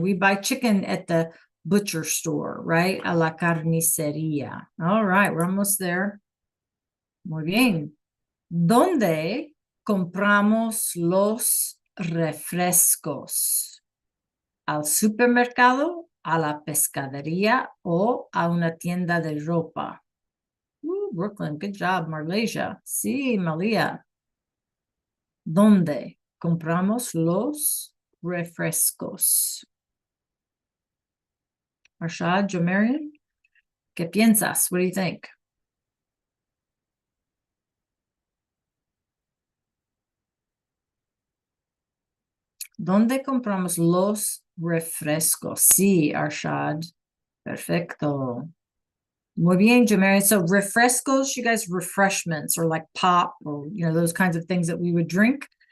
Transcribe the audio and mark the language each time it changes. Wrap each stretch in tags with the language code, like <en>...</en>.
<en>We buy chicken at the butcher store, right?</en> <es>A la carnicería.</es> <en>All right, we're almost there.</en> <es>Muy bien. ¿Dónde compramos los refrescos? ¿Al supermercado, a la pescadería o a una tienda de ropa?</es> <en>Brooklyn, good job. Malaysia. Sí, Malia.</en> <es>¿Dónde compramos los refrescos? Arshad, Jomarian, ¿qué piensas?</es> <en>What do you think?</en> <es>¿Dónde compramos los refrescos? Sí, Arshad. Perfecto. Muy bien, Jomarian.</es> <en>So refrescos, you guys, refreshments or like pop or, those kinds of things that we would drink.</en>